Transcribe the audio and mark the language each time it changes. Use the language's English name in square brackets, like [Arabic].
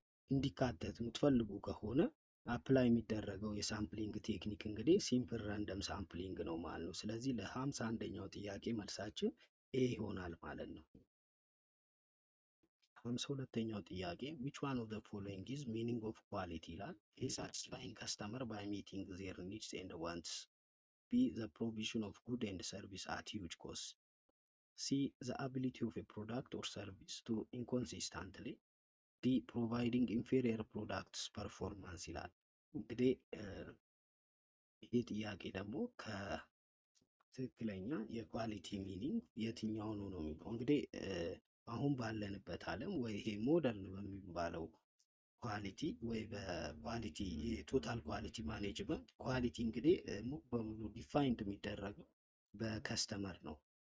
[Amharic] እንዲካተት የምትፈልጉ ከሆነ አፕላይ የሚደረገው የሳምፕሊንግ ቴክኒክ እንግዲህ ሲምፕል ራንደም ሳምፕሊንግ ነው ማለት ነው። ስለዚህ ለ51ኛው ጥያቄ መልሳችን ኤ ይሆናል ማለት ነው። 52ኛው ጥያቄ [English] which one of the following is meaning of quality [Amharic] ይላል። [English] A satisfying customer by meeting their needs and wants. B the provision of good and service at huge cost. C the ability of a product or service to inconsistently. D providing inferior products performance [Amharic] ይላል። እንግዲህ ይህ ጥያቄ ደግሞ ከትክክለኛ የኳሊቲ ሚኒንግ የትኛው ነው የሚለው እንግዲህ አሁን ባለንበት ዓለም ወይ ይሄ ሞደርን በሚባለው ኳሊቲ ወይ በኳሊቲ የቶታል ኳሊቲ ማኔጅመንት ኳሊቲ እንግዲህ ሙሉ በሙሉ ዲፋይንድ የሚደረገው በከስተመር ነው።